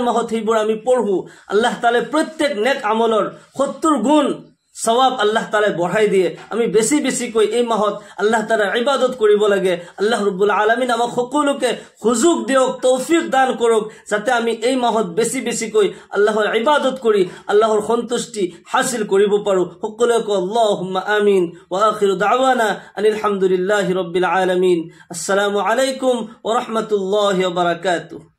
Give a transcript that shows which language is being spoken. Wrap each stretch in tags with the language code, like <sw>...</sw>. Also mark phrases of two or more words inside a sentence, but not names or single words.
<as>মাহত সেইবোৰ আমি পঢ়ো আল্লাহ তাআলা প্ৰত্যেক নেক আমলৰ 70 গুণ সওয়াব আল্লাহ তাআলা বঢ়াই দিয়ে আমি বেছি বেছি কৈ এই মাহত আল্লাহ তাআলাৰ ইবাদত কৰিব লাগে</as> <ar>الله رب العالمين</ar> <as>আমাক সকলোকে সুযোগ দিয়ক তৌফিক দান কৰক যাতে আমি এই মাহত বেছি বেছি কৈ আল্লাহৰ ইবাদত কৰি আল্লাহৰ সন্তুষ্টি হাসিল কৰিব পাৰো সকলোকে</as> <ar>اللهم آمين وآخر دعوانا أن الحمد لله رب العالمين السلام عليكم ورحمة الله وبركاته</ar>